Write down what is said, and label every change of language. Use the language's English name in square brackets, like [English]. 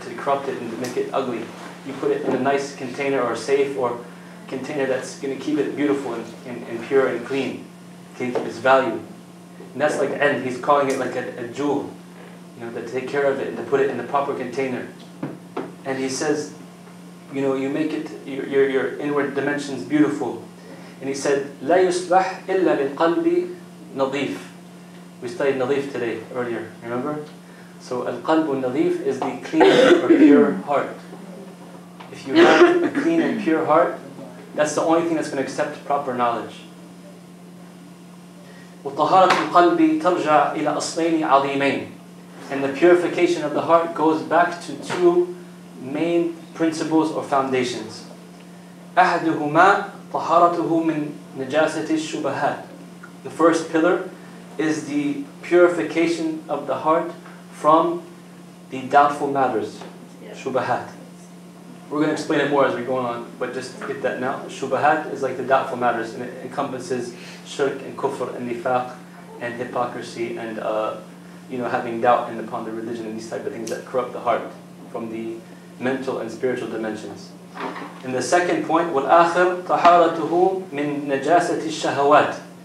[English] To corrupt it and to make it ugly. You put it in a nice container or safe or container that's going to keep it beautiful and pure and clean, to keep its value. And that's like ilm. He's calling it like a jewel, to take care of it and to put it in the proper container. And he says, you make it your inward dimensions beautiful. And he said, [Arabic] لا يصلح إلا للقلب نظيف. [English] We studied nadif today, earlier, remember? So al-qalb nadif is the clean or pure heart. If you have a clean and pure heart, that's the only thing that's going to accept proper knowledge. [Arabic] وطهارة القلب ترجع إلى أصلين عظيمين. [English] And the purification of the heart goes back to two main principles or foundations. [Arabic] أحدهما طهارته من نجاسة الشبهات. [English] The first pillar is the purification of the heart from the doubtful matters, shubahat. We're going to explain it more as we go on, but just get that now. Shubahat is like the doubtful matters, and it encompasses shirk and kufr and nifaq and hypocrisy and having doubt upon the religion and these type of things that corrupt the heart from the mental and spiritual dimensions. And the second point, [Arabic] وَالْآخِرْ طَحَارَتُهُ مِنْ نَجَاسَةِ الشَّهَوَاتِ.